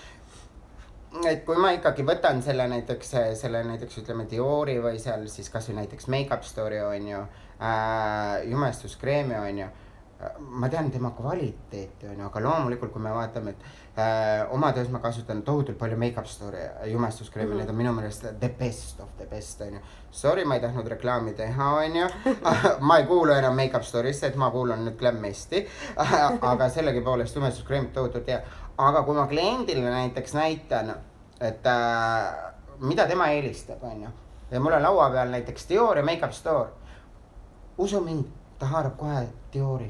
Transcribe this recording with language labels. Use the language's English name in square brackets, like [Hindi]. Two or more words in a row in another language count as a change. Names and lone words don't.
[Estonian] Et kui ma ikkagi võtan selle näiteks ütleme Diori või seal siis kas või näiteks Makeup Store'i, on ju, jumestuskreemi, on ju, ma tean tema kvaliteeti, on ju, aga loomulikult, kui me vaatame, et oma töös ma kasutan tohutult palju Makeup Store'i jumestuskreemi, need on minu meelest [English] the best of the best, [Estonian] on ju. Sorry, ma ei tahtnud reklaami teha, on ju. Ma ei kuulu enam Makeup Store'isse, et ma kuulun nüüd Glammesti, aga sellegi poolest jumestuskreemid tohutult hea. Aga kui ma kliendile näiteks näitan, et mida tema eelistab, on ju, ja mul on laua peal näiteks Dior ja Makeup Store, usu mind, ta haarab kohe Diori.